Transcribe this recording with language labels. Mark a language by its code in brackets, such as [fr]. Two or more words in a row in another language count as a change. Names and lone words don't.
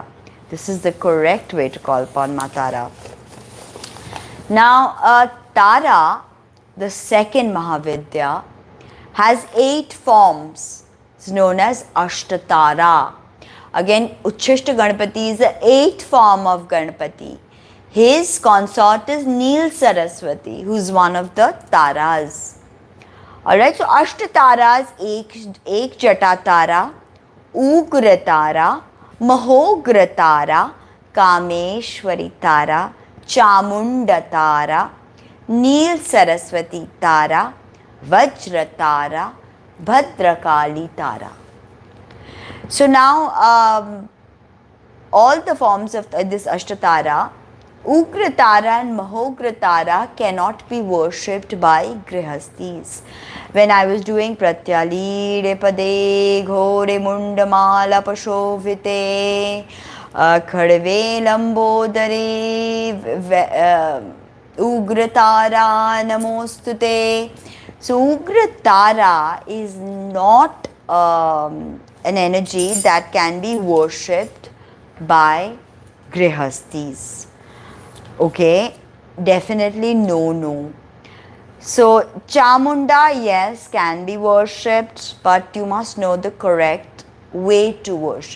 [en] This is the correct way to call upon Matara. Now, Tara, the second Mahavidya, has 8 forms. It's known as Ashtatara. Again, Uchishta Ganapati is the 8th form of Ganapati. His consort is Neela Saraswati, who is one of the Taras. Alright, so Ashtataras, Ek Jatatara, Ugratara, Mahogratara, Kameshwari Tara, Chamundatara, Neela Saraswati Tara, Vajratara, Bhadrakali Tara. So now all the forms of this Ashtatara, Ugratara and Mahogratara cannot be worshipped by Grihastis. When I was doing [sa] प्रत्याली पदे घोरे मुण्डमाला पशोभिते खर्वे लम्बोदरे उग्रतारा नमोस्तुते. [en] So Ugratara is not an energy that can be worshipped by Grihastis. Okay, definitely no. So Chamunda, yes, can be worshipped, but you must know the correct way to worship.